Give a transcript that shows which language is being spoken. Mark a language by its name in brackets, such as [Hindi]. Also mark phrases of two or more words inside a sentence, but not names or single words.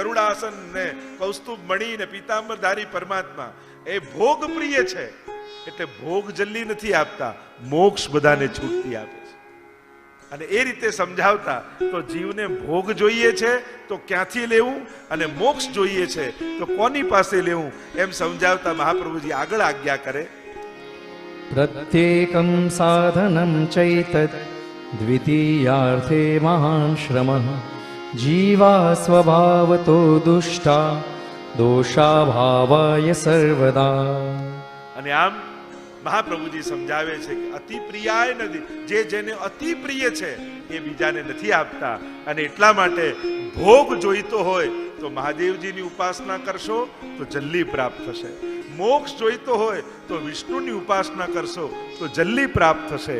[Gujarati] ગરુડાસન ને કૌસ્તુભ મણિ ને પીતાંબરધારી પરમાત્મા એ ભોગ પ્રિય છે એટલે ભોગ જલ્દી નથી આપતા, મોક્ષ બધાને છૂટતી આપે છે. અને એ રીતે સમજાવતા તો જીવને ભોગ જોઈએ છે તો ક્યાંથી લેવું અને મોક્ષ જોઈએ છે તો કોની પાસે લેવું, એમ સમજાવતા મહાપ્રભુજી આગળ આજ્ઞા કરે, [Sanskrit] प्रत्येकं साधनं चैतत् द्वितीयार्थे महान् श्रमः जीवा स्वभावतो दुष्टा दोषाभावाय सर्वदा. [Gujarati] અને આમ મહાપ્રભુજી સમજાવે છે કે [Sanskrit] अति प्रियाय [Gujarati] નથી, જે જેને અતિ પ્રિય છે એ બીજાને નથી આપતા. અને એટલા માટે ભોગ જોઈતો હોય તો મહાદેવજીની ઉપાસના કરશો તો જલ્દી પ્રાપ્ત થશે, મોક્ષ જોઈતો હોય તો વિષ્ણુની ઉપાસના કરશો તો જલ્દી પ્રાપ્ત થશે.